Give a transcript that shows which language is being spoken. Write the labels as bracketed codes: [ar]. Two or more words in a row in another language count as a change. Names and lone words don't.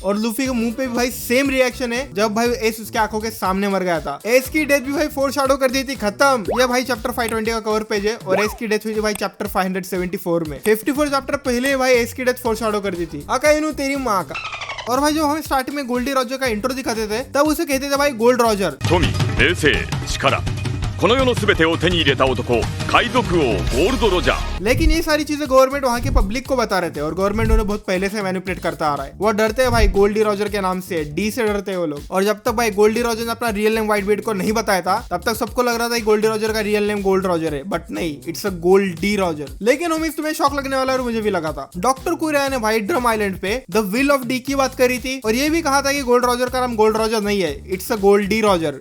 [hi] और लूफी के मुंह पे भी भाई [en] same reaction [hi] है जब भाई एस उसके आंखों के सामने मर गया था। एस की डेथ भी भाई फोरशैडो कर दी थी, खत्म। ये भाई चैप्टर 520 का [en] cover page [hi] है और एस की डेथ हुई थी भाई चैप्टर 574 में। 54 चैप्टर पहले भाई एस की डेथ फोरशैडो कर दी थी। आका इनु तेरी माँ का। और भाई जो हमें स्टार्टिंग में गोल्डी रॉजर का इंट्रो दिखाते थे तब उसे कहते थे भाई गोल्ड रॉजर। [ja] この世のすべてを手に入れた男、海賊王ゴールドロジャー。 [hi] लेकिन ये सारी चीजें गवर्नमेंट वहाँ के पब्लिक को बता रहे थे और गवर्नमेंट उन्हें बहुत पहले से मैनिपुलेट करता आ रहा है। वो डरते हैं भाई गोल्डी रॉजर के नाम से, डी से डरते हैं वो लोग। और जब तक भाई गोल्डी रॉजर ने अपना [en] real name [hi] व्हाइट बीट को नहीं बताया था तब तक सबको लग रहा था गोल्डी रॉजर का [en] real name [hi] गोल्ड रॉजर है, बट नहीं, [en] it's a Goldie Roger. [hi] लेकिन उम्मीद तुम्हें शौक लगने वाला और मुझे भी लगा था। डॉक्टर कुरिया ने भाई ड्रम आइलैंड पे [en] the will of D [hi] की बात करी थी और ये भी कहा था कि गोल्ड रॉजर का नाम गोल्ड रॉजर नहीं है, [en] it's a Goldie Roger.